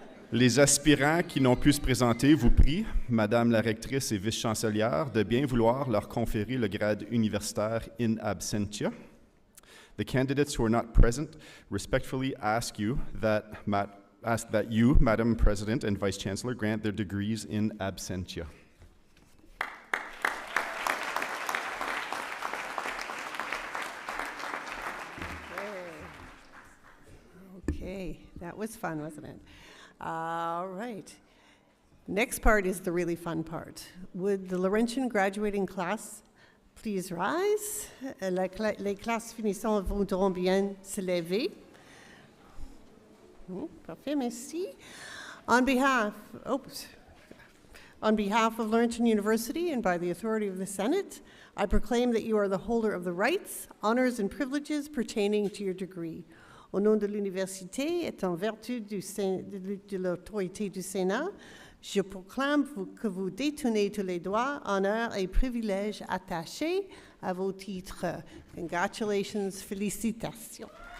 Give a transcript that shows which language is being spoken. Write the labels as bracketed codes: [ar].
[fr] Les aspirants qui n'ont pu se présenter vous prient, Madame la rectrice et vice-chancelière, de bien vouloir leur conférer le grade universitaire in absentia. [en] The candidates who are not present respectfully ask that you, Madam President and Vice Chancellor, grant their degrees in absentia. Okay, that was fun, wasn't it? All right. Next part is the really fun part. Would the Laurentian graduating class please rise? [fr] Les classes finissantes voudront bien se lever. Parfait, merci. [en] On behalf of Laurentian University and by the authority of the Senate, I proclaim that you are the holder of the rights, honors, and privileges pertaining to your degree. [fr] Au nom de l'Université et en vertu de l'autorité du Sénat, je proclame que vous détenez tous les droits, honneurs et privilèges attachés à vos titres. [en] Congratulations, [fr] félicitations.